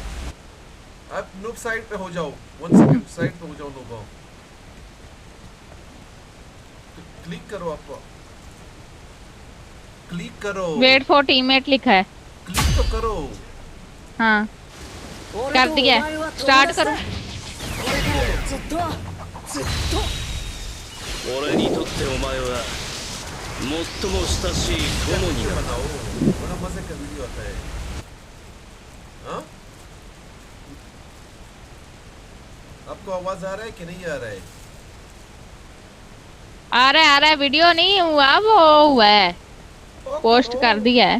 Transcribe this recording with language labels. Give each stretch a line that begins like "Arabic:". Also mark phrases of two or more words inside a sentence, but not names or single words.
Hindi: आप नूब साइड पे हो जाओ। 1 सेकंड साइड पे हो जाओ नूबा। क्लिक करो आप। क्लिक करो।
English: wait for teammate
Hindi: लिखा है। क्लिक तो करो। हाँ कर दिया। स्टार्ट करो।
Japanese: 俺にとってお前は最も親しい友になる。
Hindi: बड़ा मजे का वीडियो आता है। हाँ? आपको आवाज आ रहा है कि नहीं आ रहा है? आ रहा है वीडियो नहीं हुआ वो हुआ है। पोस्ट कर दिया है।